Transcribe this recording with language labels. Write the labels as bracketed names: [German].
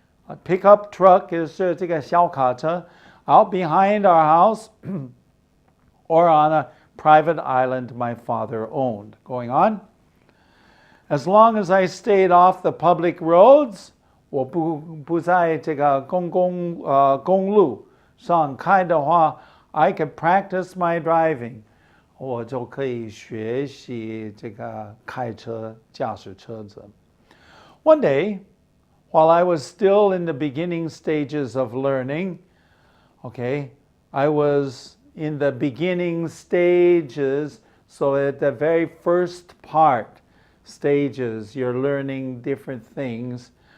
[English] A pickup truck is [Chinese] 这个小卡车 [English] out behind our house or on a private island my father owned. Going on. As long as I stayed off the public roads, [Chinese] 我不在这个公路上开的话, [English] I could practice my driving. [Chinese] 我就可以学习这个开车驾驶车子. [English] One day, while I was still in the beginning stages of learning, okay, I was in the beginning stages, so at the very first stages, you're learning different things.